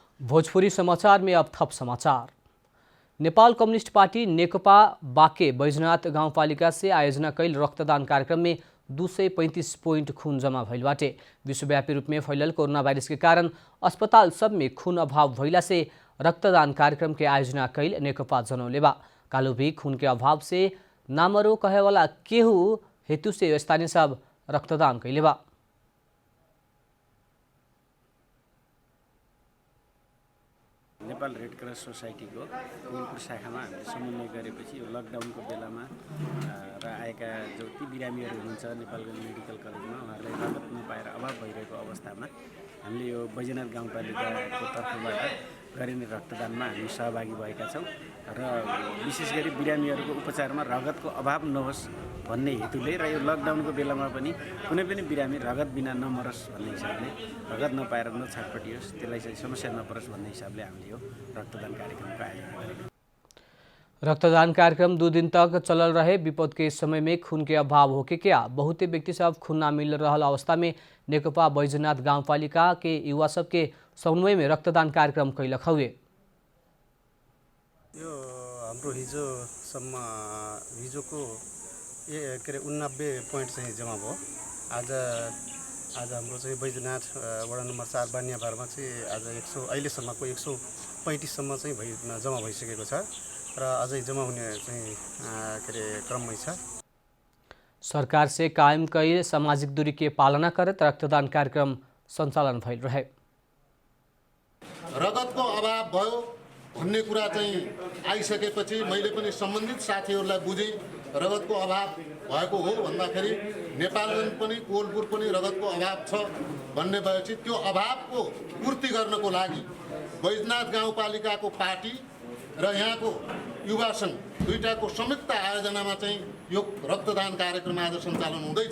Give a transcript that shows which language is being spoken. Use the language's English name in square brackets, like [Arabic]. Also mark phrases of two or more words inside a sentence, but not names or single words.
[Bhojpuri] भोजपुरी समाचार में अब थप समाचार। नेपाल कम्युनिस्ट पार्टी नेकपा बाके बैजनाथ गाउँपालिका से आयोजना कैल रक्तदान कार्यक्रम में 235 पॉइंट खून जमा भइल बाटे। विश्वव्यापी रूप में फैलल कोरोना वायरस के कारण अस्पताल सब में खून अभाव भइला से रक्तदान कार्यक्रम के आयोजना कैल नेकपा जनौले बा। कालू भी खून के अभाव से नामरो कहेवाला केहू हेतु से स्थानीय सब रक्तदान कैले बा। [Nepali] नेपाल रेड क्रस सोसाइटीको कोलपुर शाखामा हामीले समन्वय गरेपछि यो लकडाउनको बेलामा र आएका जति बिरामीहरू हुनुहुन्छ नेपालको मेडिकल कलेजमा उहाँहरूलाई राहत नपाएर अभाव भइरहेको अवस्थामा हामीले यो बैजनाथ गाउँपालिकाको तर्फबाट गरिने रक्तदानमा हामी सहभागी भएका छौँ र विशेष गरी बिरामीहरूको उपचारमा रगतको अभाव नहोस् भन्ने हेतुले र यो लकडाउनको बेलामा पनि कुनै पनि बिरामी रगत बिना नमरोस् भन्ने हिसाबले रगत नपाएर नछटपटियोस् त्यसलाई चाहिँ समस्या नपरोस् भन्ने हिसाबले हामीले यो रक्तदान कार्यक्रमको आयोजना गरेका। [Bhojpuri] रक्तदान कार्यक्रम 2 दिन तक चलल रहे। विपद के समय में खून के अभाव होके क्या बहुते व्यक्ति सब खून ना मिल रहा अवस्था में नेकपा बैजनाथ गाउँपालिका के युवा सब के समन्वय में रक्तदान कार्यक्रम कैलक हुए। [Nepali] यो हाम्रो हिजोको के अरे 89 पोइन्ट चाहिँ जम्मा भयो। आज हाम्रो चाहिँ बैजनाथ वडा नम्बर 4 बानियाबारमा चाहिँ आज 100 अहिलेसम्मको 135 सम्म चाहिँ जम्मा भइसकेको छ र अझै जम्मा हुने चाहिँ के अरे क्रममै छ। [Bhojpuri] सरकार से कायम कैल सामाजिक दूरी के पालना करत रक्तदान कार्यक्रम सञ्चालन भइल रहे। [Nepali] रगतको अभाव भयो भन्ने कुरा चाहिँ आइसकेपछि मैले पनि सम्बन्धित साथीहरूलाई बुझेँ रगतको अभाव भएको हो भन्दाखेरि नेपालगञ्ज पनि कोलपुर पनि रगतको अभाव छ भन्ने भएपछि त्यो अभावको पूर्ति गर्नको लागि बैजनाथ गाउँपालिकाको पार्टी र यहाँको युवा सङ्घ दुईटाको संयुक्त आयोजनामा चाहिँ यो रक्तदान कार्यक्रम आज सञ्चालन हुँदैछ।